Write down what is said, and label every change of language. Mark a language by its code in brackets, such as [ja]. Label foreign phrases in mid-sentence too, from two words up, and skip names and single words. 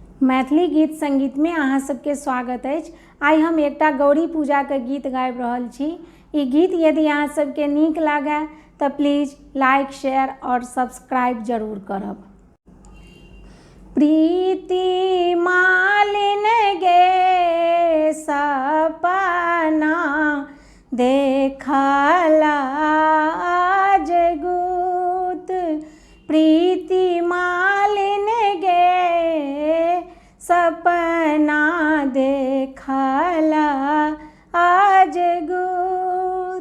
[mai] मैथिली गीत संगीत में अहाँ सबके स्वागत अछि। आइ हम एकटा गौरी पूजा के गीत गाबि रहल छी। ई गीत यदि अहाँ सबके नीक लागे तऽ [en] please like share [mai] और सब्सक्राइब जरूर करब। प्रीति मालिन गे सपना देखला जगूत, प्रीति मालिन गे सपना देखला जगूत।